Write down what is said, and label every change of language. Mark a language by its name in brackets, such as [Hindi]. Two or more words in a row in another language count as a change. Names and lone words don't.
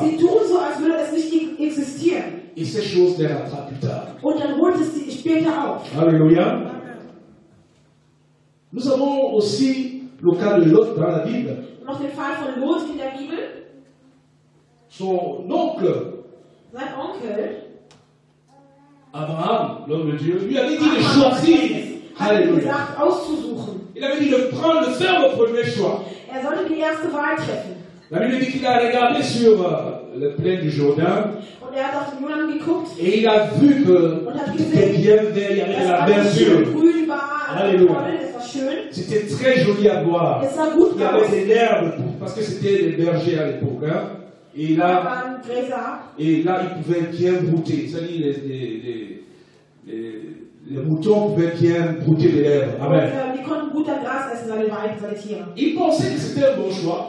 [German] Sie tun so, als würde es nicht existieren. [French] Et ces choses les rattrapent plus tard. [German] Und dann holt es sie später auf. Alléluia. [French] Nous avons aussi le cas de Lot dans la Bible. [German] Noch den Fall von Lot in der Bibel. [French] Son oncle, [German] Sein Onkel, [French] Abraham, l'homme de Dieu, lui avait dit de choisir. [German] hat ihm Alléluia. gesagt, auszusuchen. [French] Il avait dit de prendre, de faire le premier choix. [German] Er sollte die erste Wahl treffen. [French] La Bible dit qu'il a regardé sur le plaine du Jourdain [German] Und er hat auf den Jordan geguckt. [French] et il a vu que [German] Und hat [French] c'était [German] gesehen, [French] bien vert, il y avait de [German] dass [French] la [German] alles schön [French] verdure. [German] grün war, alles Halleluja. toll, es war schön. [French] C'était c'était très joli à voir. Il y avait des herbes, parce que c'était des bergers à l'époque. Hein. Et là, ils pouvaient bien brouter. C'est-à-dire, les moutons pouvaient bien brouter les herbes. Amen. Il pensait que c'était un bon choix.